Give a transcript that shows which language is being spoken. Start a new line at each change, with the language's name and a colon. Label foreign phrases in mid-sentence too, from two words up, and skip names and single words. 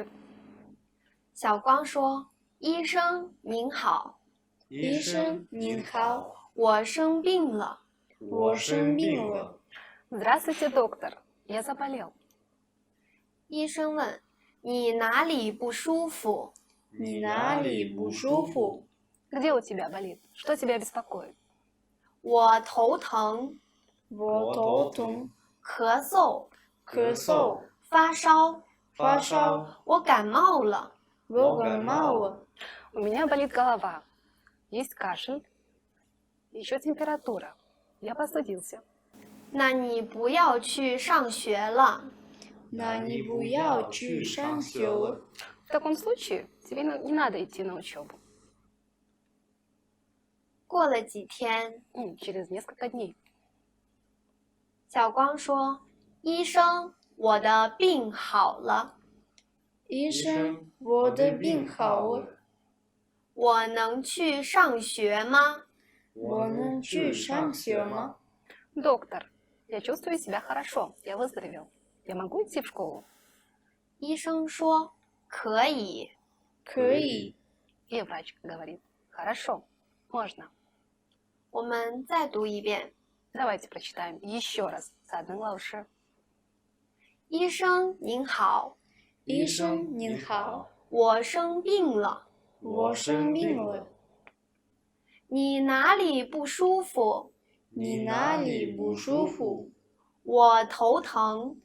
Chinese: 小光说：“医生您好，医生您好，我生病了。我生病了。
Russian: Здравствуйте, доктор. Я заболел.
Chinese: 医生问：“你哪里不舒服你哪里不舒服？
Russian: Где у тебя болит? Что тебя беспокоит?
Chinese: 我头疼、我头痛、咳嗽、咳嗽、发烧，发烧，我感冒了。我感冒了。
Russian: У меня болит голова. Есть кашель. Еще температура. Я простудился.
Chinese: 那你不要去上学了。那你不要去上学了。
Russian: В таком случае тебе не надо идти на учебу.
Chinese: 过了几天，
Russian: Через несколько дней.
Chinese: 小光说：“医生，我的病好了，医生，我的病好了，我能去上学吗？我能去上学吗？
Russian: Доктор, я чувствую себя хорошо. Я выздоровел. Я могу идти в школу?
Chinese: 医生说：“可以。可以。
Russian: И врач говорит, хорошо, можно. ”
Chinese: 我们再读一遍。
Russian: Давайте прочитаем еще раз за Дэн 老师.
Chinese: 医生您好，医生您好，我生病了，我生病了。你哪里不舒服？你哪里不舒服？我头疼，